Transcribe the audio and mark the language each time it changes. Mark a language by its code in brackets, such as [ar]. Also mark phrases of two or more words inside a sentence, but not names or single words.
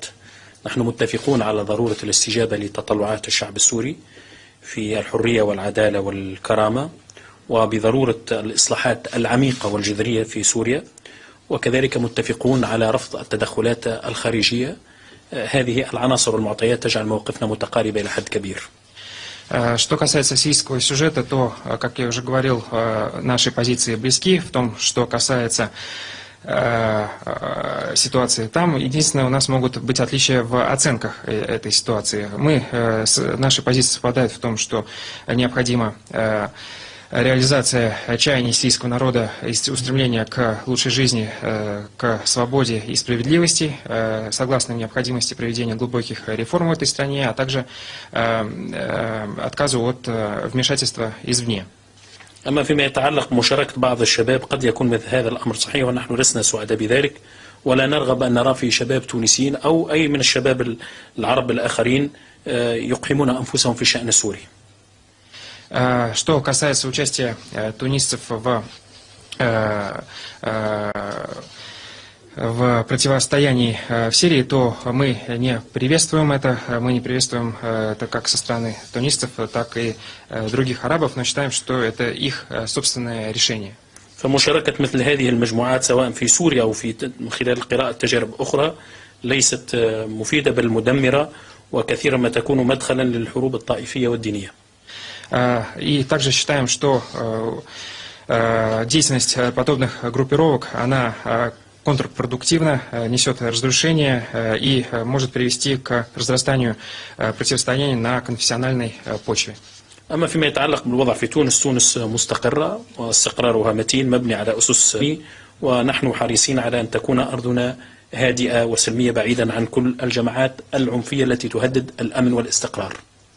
[ar] نحن متفقون على ضرورة الاستجابة لتطلعات الشعب السوري في الحرية والعدالة والكرامة، وبضرورة الإصلاحات العميقة والجذرية في سوريا، وكذلك متفقون على رفض التدخلات الخارجية. هذه العناصر والمعطيات تجعل موقفنا متقاربة إلى حد كبير. [ru] Что касается сирийского сюжета, то, как я уже говорил, наши позиции близки. В том, что касается ситуации там, единственное, у нас могут быть отличия в оценках этой ситуации. Наши позиции совпадают в том, что необходимо реализация чаяний сирийского народа и устремления к лучшей жизни, к свободе и справедливости, согласно необходимости проведения глубоких реформ в этой стране, а также отказу от вмешательства извне. [ar] أما فيما يتعلق بمشاركة بعض الشباب، قد يكون مثل هذا الأمر صحيح، ونحن لسنا سعداء بذلك، ولا نرغب أن نرى في شباب تونسيين أو أي من الشباب العرب الآخرين يقحمون أنفسهم في الشأن السوري. [ru] Что касается участия тунисцев в противостоянии в Сирии, то мы не приветствуем это. Мы не приветствуем это как со стороны тунисцев, так и других арабов, но считаем, что это их собственное решение. [ar] فمشاركة مثل هذه المجموعات سواء في سوريا أو من خلال قراءة تجارب أخرى ليست مفيدة بل مدمرة، وكثيرا ما تكون مدخلا للحروب الطائفية والدينية. [ru] И также считаем, что деятельность подобных группировок, она контрпродуктивна, несет разрушение и может привести к разрастанию противостояния на конфессиональной почве. [ar] أما فيما يتعلق بالوضع في تونس، تونس مستقرة واستقرارها متين مبني على أسس، ونحن حريصين على أن تكون أرضنا هادئة وسلمية بعيدا عن كل الجماعات العنفية التي تهدد الأمن والاستقرار.